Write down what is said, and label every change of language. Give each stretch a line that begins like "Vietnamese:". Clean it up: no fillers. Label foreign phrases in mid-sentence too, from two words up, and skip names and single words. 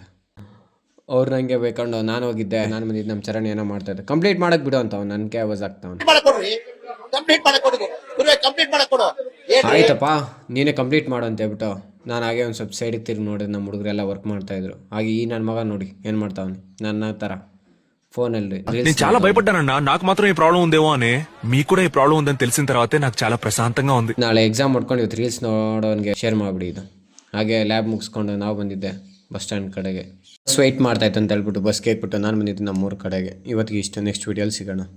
Kannada: ಅವ್ರು ನನಗೆ ಬೇಕಂಡು ನಾನು ಹೋಗಿದ್ದೆ. ನಾನು ಬಂದಿದ್ದು ನಮ್ಮ ಚರಣ್ ಏನೋ ಮಾಡ್ತಾಯಿದ್ದೆ. ಕಂಪ್ಲೀಟ್ ಮಾಡಕ್ಕೆ ಬಿಡು ಅಂತ ಅವ್ನು ನನಗೆ ಆವಾಜ್ ಆಗ್ತಾವನು. ಆಯ್ತಪ್ಪ ನೀನೇ ಕಂಪ್ಲೀಟ್ ಮಾಡು ಅಂತ ಹೇಳ್ಬಿಟ್ಟು ನಾನು ಹಾಗೆ ಒಂದು ಸ್ವಲ್ಪ ಸೈಡಿಗೆ ತಿರುಗಿ ನೋಡಿದ್ರೆ ನಮ್ಮ ಹುಡುಗರೆಲ್ಲ ವರ್ಕ್ ಮಾಡ್ತಾಯಿದ್ರು. ಹಾಗೆ ಈ ನನ್ನ ಮಗ ನೋಡಿ ಏನು ಮಾಡ್ತಾವನೆ ನನ್ನ ಥರ ఫోన్లో.
Telugu: నేను చాలా భయపడ్డానన్నా. నాకు మాత్రం ఈ ప్రాబ్లం ఉందేమో అని. మీకు కూడా ఈ ప్రాబ్లం ఉందని తెలిసిన తర్వాతే నాకు చాలా ప్రశాంతంగా ఉంది.
Kannada: ನಾಳೆ ಎಕ್ಸಾಮ್ ಮಾಡ್ಕೊಂಡು ಇವತ್ತು ರೀಲ್ಸ್ ನೋಡೋನಿಗೆ ಶೇರ್ ಮಾಡಿಬಿಡಿ ಇದು. ಹಾಗೆ ಲ್ಯಾಬ್ ಮುಗಿಸ್ಕೊಂಡು ನಾವು ಬಂದಿದ್ದೆ
English: bus stand
Kannada: ಕಡೆಗೆ.
English: bus wait
Kannada: ಮಾಡ್ತಾಯಿತ್ತು ಅಂತ ಹೇಳ್ಬಿಟ್ಟು ಬಸ್ಗೆ ಹಾಕ್ಬಿಟ್ಟು ನಾನು ಬಂದಿದ್ದೆ ನಮ್ಮೂರ ಕಡೆಗೆ. ಇವತ್ತಿಗೆ ಇಷ್ಟು.
English: next videoli
Kannada: ಸಿಗೋಣ.